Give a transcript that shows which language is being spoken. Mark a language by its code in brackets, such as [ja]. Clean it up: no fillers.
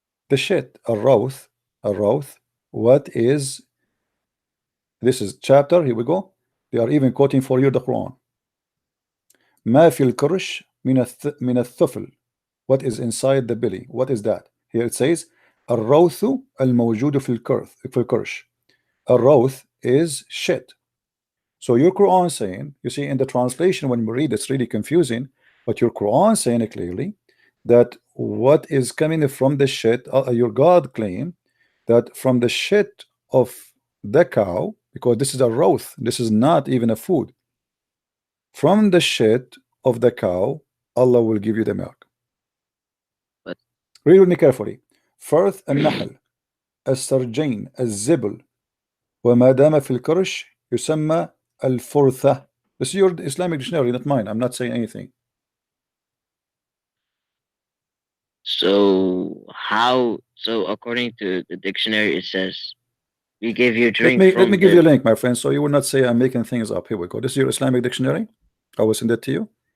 [en] the shit, الروث. What is, this is chapter, here we go. They are even quoting for you the Quran. [ar] ما في الكرش من الثفل. [en] What is inside the belly? What is that? Here it says [ar] الروث الموجود في الكرش. [en] الروث is shit. So your Quran saying, you see in the translation when we read it's really confusing, but your Quran saying clearly that what is coming from the shit, your God claim that from the shit of the cow, because this is a roth, this is not even a food, from the shit of the cow Allah will give you the milk. But Read with me carefully. [ar] Firth النحل السرجين الزبل وما دام في الكرش يسمى الفرثة. [en] This is your Islamic dictionary, not mine. I'm not saying anything. so how? So according to the dictionary, it says we give you Let drink me from give you a the. link, my friend, so you will not say I'm making things up. Here we go. This is your Islamic dictionary. I will send it to you.